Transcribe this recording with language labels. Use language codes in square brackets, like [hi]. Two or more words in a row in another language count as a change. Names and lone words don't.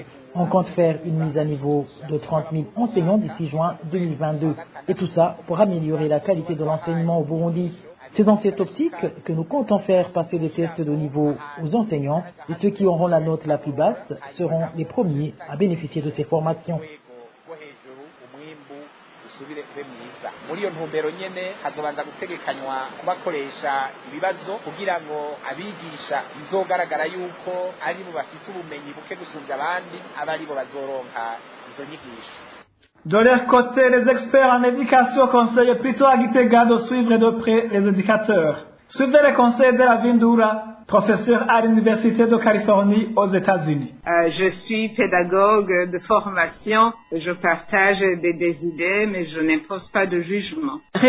[fr] On compte faire une mise à niveau de 30 000 enseignants d'ici juin 2022. Et tout ça pour améliorer la qualité de l'enseignement au Burundi. C'est dans cette optique que nous comptons faire passer des tests de niveau aux enseignants et ceux qui auront la note la plus basse seront les premiers à bénéficier de ces formations. [rn] Muri iyo ntumbero nyene hazobanza gutegekanywa kubakoresha ibibazo kugira ngo abigisha bizogaragara yuko ari bo bafise ubumenyi buke gusumvya abandi abari bo bazoronka izo nyigisho. [fr] De leur côté, les experts en éducation conseillent plutôt à Gitega de suivre de près les éducateurs. Suivez les conseils de la Vindura, professeur à l'Université de Californie aux États-Unis. Je suis pédagogue de formation, je partage des idées, mais je n'impose pas de jugement.